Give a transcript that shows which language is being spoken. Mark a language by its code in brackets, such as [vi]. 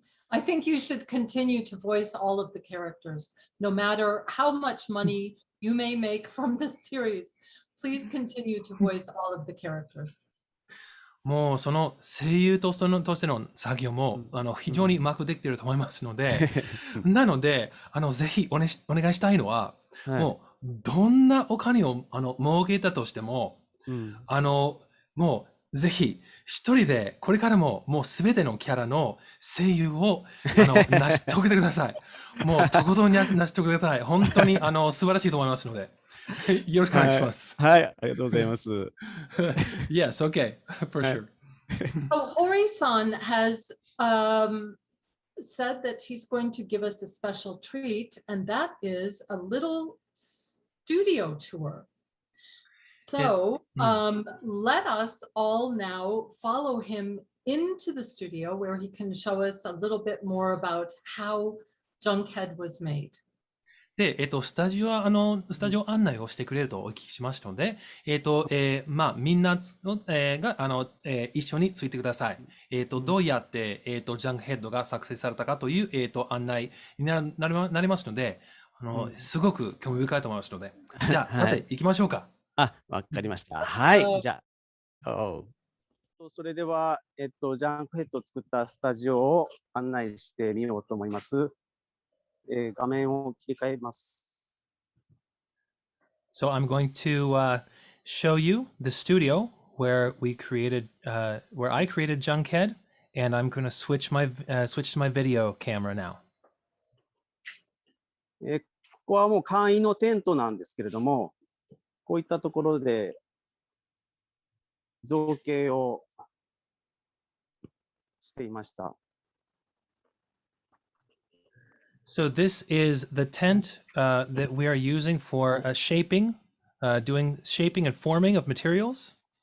[en] I think you should continue to voice all of the characters, no matter how much money you may make from this series. Please continue to voice all of the characters. [ja] もうその声優としての作業も非常にうまくできていると思いますので、なのでぜひお願いしたいのは、もうどんなお金を儲けたとしても、もうぜひ一人でこれからももうすべてのキャラの声優を成し遂げてください。もうとことん成し遂げてください。本当に素晴らしいと思いますので。よろしくお願いします。はい、ありがとうございます。 [en] Yes, okay, for sure. So Hori-san has said that he's going to give us a special treat, and that is a little studio tour. So let us all now follow him into the studio where he can show us a little bit more about how Junkhead was made. [ja] で、スタジオ案内をしてくれるとお聞きしましたので、みんなが、一緒についてください。どうやって、ジャンクヘッドが作成されたかという、案内になりますので、すごく興味深いと思いますので、じゃあ、さて、行きましょうか。わかりました。はい、じゃあ。それでは、ジャンクヘッドを作ったスタジオを案内してみようと思います。画面を切り替えます。 [en] So I'm going to show you the studio where I created Junkhead, and I'm going to switch to my video camera now. [ja] ここはもう簡易のテントなんですけれども、こういったところで造形をしていました。 [en] So this is the tent that we are using for shaping, doing shaping and forming of materials.